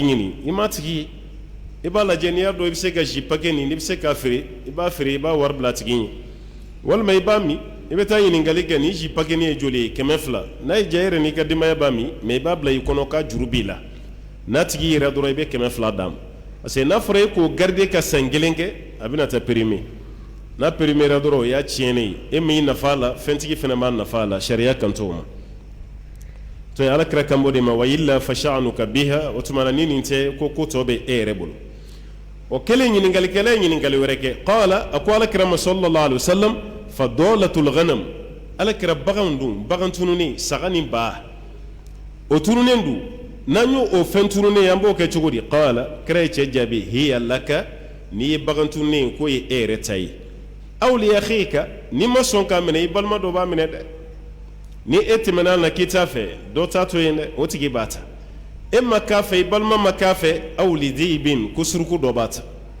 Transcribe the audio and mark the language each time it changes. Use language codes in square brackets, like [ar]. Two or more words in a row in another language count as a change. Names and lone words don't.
[bm] ɲini i m'a tigi ye i b'a lajɛ n'i y'a dɔn i bɛ se ka [fr] jus paquet [bm] nin n'i bɛ se k'a feere i b'a feere i b'a wari bila a tigi ɲɛ walima i b'a min i bɛ taa ɲininkali kɛ ni [fr] jus paquet [bm] nin ye joli ye 200 n'a ye diya e yɛrɛ n'i ka denbaya b'a min mais i b'a bila i kɔnɔ k'a juru b'i la n'a tigi yɛrɛ dɔrɔn i bɛ 200 d'a ma parce que n'a fɔra e k'o garder ka san kelen kɛ a bɛna taa périmé n'a périmera dɔrɔn o y'a tiɲɛnen ye e min nafa a la fɛntigi fana b'a nafa a la sariya kan t'o ma to ye alakira kan b'o de ma [ar] وإلا فشأنك بها [bm] o tuma na ni nin tɛ ko ko tɔ bɛ e yɛrɛ bolo o kelen ɲininkalikɛla ye ɲininkali wɛrɛ kɛ qala a ko alakira ma [ar] صلى الله عليه وسلم فضالة الغنم [bm] alakira bagan dun bagan tununi saga ni ba o tununen dun n'an y'o o fɛn tununen an b'o kɛ cogo di qala kira ye cɛ jaabi [ar] هي لك [bm] n'i ye bagan tununen k'o ye e yɛrɛ ta ye [ar] أو لأخيك [bm] ni ma sɔn k'a minɛ i balima dɔ b'a minɛ dɛ ni e tɛmɛna na k'i t'a fɛ dɔ t'a to yen dɛ o tigi b'a ta e ma k'a fɛ i balima ma k'a fɛ [ar] أو للذئب [bm] ko suruku dɔ b'a ta